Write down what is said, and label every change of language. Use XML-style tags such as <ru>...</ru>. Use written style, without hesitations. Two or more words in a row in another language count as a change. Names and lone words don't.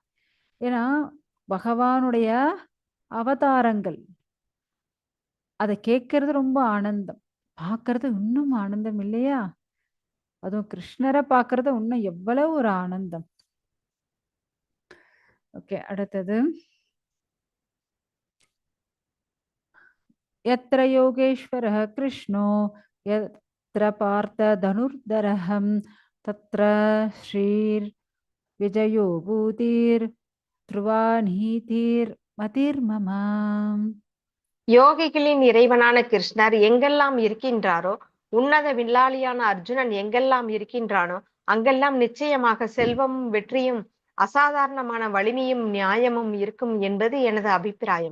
<ta>ஏன்னா பகவானுடைய அவதாரங்கள் அதை கேட்கறது ரொம்ப ஆனந்தம், பார்க்கறது இன்னும் ஆனந்தம் இல்லையா? அதுவும் கிருஷ்ணரை பார்க்கறது இன்னும் எவ்வளவு ஒரு ஆனந்தம். ஓகே, அடுத்தது</ta> <sa>यत्र योगेश्वरः कृष्णो यत्र पार्थ धनुर्धरहं तत्र श्रीर् विजयो भूतिर् ध्रुवा नीतिर् मतिर्मम.</sa> <ta>யோகிகளின் இறைவனான கிருஷ்ணர் எங்கெல்லாம் இருக்கின்றாரோ, உன்னத வில்லாளியான அர்ஜுனன் எங்கெல்லாம் இருக்கின்றானோ அங்கெல்லாம் நிச்சயமாக செல்வமும் வெற்றியும் அசாதாரணமான வலிமையும் நியாயமும் இருக்கும் என்பது எனது அபிப்பிராயம்.</ta>